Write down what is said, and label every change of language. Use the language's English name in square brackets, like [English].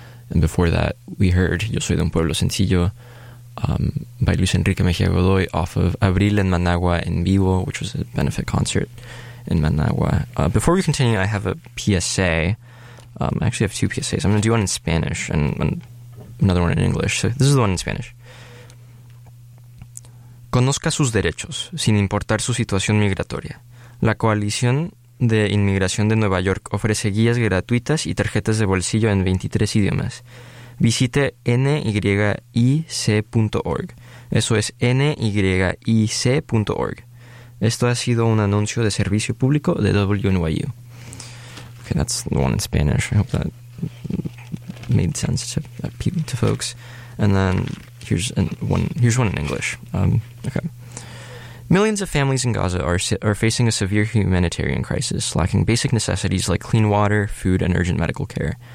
[English] And before that, we heard Yo Soy de un Pueblo Sencillo by Luis Enrique Mejía Godoy off of Abril en Managua en Vivo, which was a benefit concert in Managua. Before we continue, I have a PSA. I actually have two PSAs. I'm going to do one in Spanish and another one in English. So this is the one in Spanish. [Spanish] Conozca sus derechos, sin importar su situación migratoria. La Coalición de Inmigración de Nueva York ofrece guías gratuitas y tarjetas de bolsillo en 23 idiomas. Visite nyic.org. Eso es nyic.org. Esto ha sido un anuncio de servicio público de WNYU. [English] Okay, that's the one in Spanish. I hope that made sense to folks. And then here's one in English. Okay. Millions of families in Gaza are facing a severe humanitarian crisis, lacking basic necessities like clean water, food, and urgent medical care.